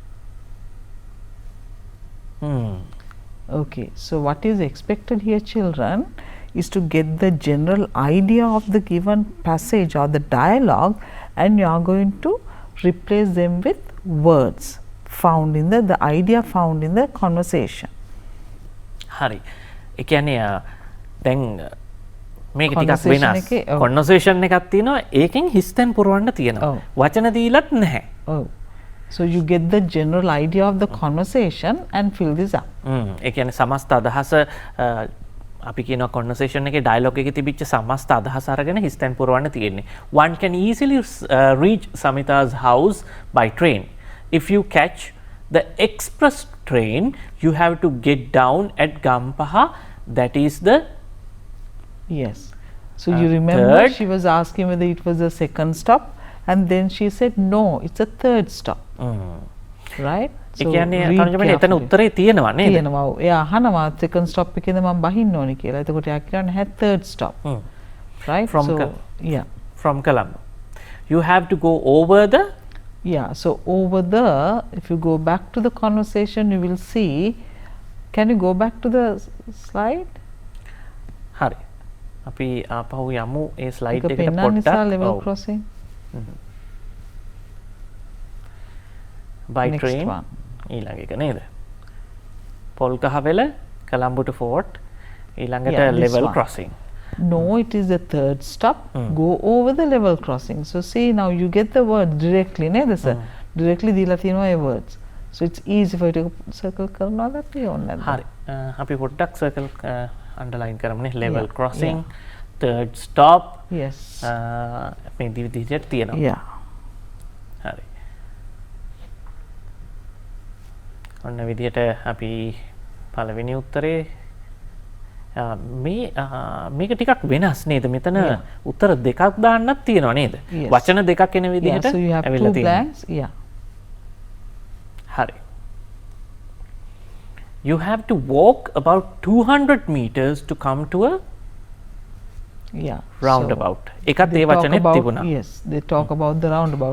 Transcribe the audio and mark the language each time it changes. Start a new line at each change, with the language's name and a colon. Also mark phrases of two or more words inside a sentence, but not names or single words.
English: Okay, so what is expected here, children, is to get the general idea of the given passage or the dialogue, and you are going to replace them with words found in the idea found in the conversation.
Sinhala: හරි. ඒ කියන්නේ දැන් මේක ටිකක් වෙනස්. conversation එකක් තියෙනවා ඒකෙන් හිස්තැන් පුරවන්න තියෙනවා. වචන දීලත් නැහැ.
English: Oh. So you get the general idea of the conversation and fill this up.
Sinhala: ඒ කියන්නේ සමස්ත අදහස අපි කියනවා conversation එකේ dialogue එකේ තිබිච්ච සමස්ත අදහස අරගෙන හිස්තැන් පුරවන්න තියෙන්නේ.
English: One can easily reach Samita's house by train. If you catch the express train, you have to get down at Gampaha, that is the Yes. So you remember third. she was asking whether it was a second stop, and then she said no, it's a third stop. Right?
Sinhala: ඒ කියන්නේ තනුජ මනේ එතන උත්තරේ තියෙනවා නේද? තියෙනවා. එයා අහනවා
English: second stop
Sinhala: එකේද මම බහින්න ඕනේ කියලා. එතකොට එයා කියන්නේ
English: had third stop. Right? From yeah. From Colombo. You have to go over the Yeah, so over there, if you go back to the conversation, you will see. Can you go back to the slide?
Sinhala: හරි. අපි ආපහු යමු ඒ ස්ලයිඩ් එකට පොඩ්ඩක්. නිසා
English: level crossing. By Next train. one.
Sinhala: ඊළඟ එක නේද? පොල්කහවෙල Colombo to Fort ඊළඟට
English: Yeah, this level one. crossing. No, it is the third stop. Go over the level crossing. So see, now you get the word directly, neda sir.
Sinhala: Directly දීලා තියෙනවා ඒ words.
English: So it's easy for you to circle කරනවා that way on that.
Sinhala: හරි. අපි පොඩ්ඩක්
English: circle underline
Sinhala: කරමුනේ
English: level crossing third stop Yes.
Sinhala: මේ විදිහට තියෙනවා.
English: Yeah.
Sinhala: හරි. ඔන්න විදිහට අපි පළවෙනි උත්තරේ මේක ටිකක් වෙනස් නේද? මෙතන උත්තර දෙකක් දාන්නත් තියෙනවා නේද?
English: Yes.
Sinhala: වචන දෙකක් එන විදිහට
English: Yeah, so you have
Sinhala: ඇවිල්ලා
English: two
Sinhala: තියෙනවා.
English: blanks. Yeah.
Sinhala: හරි.
English: You have to walk about 200 meters to come to a Yeah. roundabout. So
Sinhala: එකත්
English: they
Sinhala: ඒ
English: talk
Sinhala: වචනේ
English: about-
Sinhala: තිබුණා.
English: Yes, they talk about the roundabout.